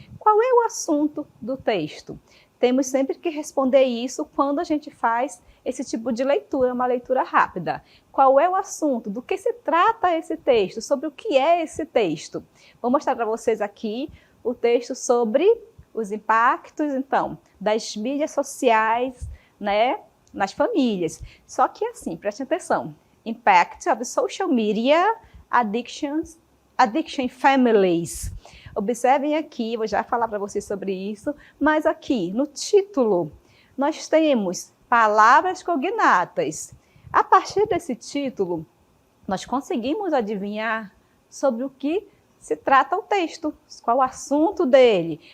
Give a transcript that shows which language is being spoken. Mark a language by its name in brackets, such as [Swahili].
[Portuguese] Qual é o assunto do texto? Temos sempre que responder isso quando a gente faz esse tipo de leitura, uma leitura rápida. Qual é o assunto? Do que se trata esse texto? Sobre o que é esse texto? Vou mostrar para vocês aqui o texto sobre os impactos, então, das mídias sociais, né, nas famílias. Só que assim, preste atenção. [English] Impact of social media addiction in families. [Portuguese] Observem aqui, vou já falar para vocês sobre isso, mas aqui no título nós temos palavras cognatas. A partir desse título, nós conseguimos adivinhar sobre o que se trata o texto, qual o assunto dele.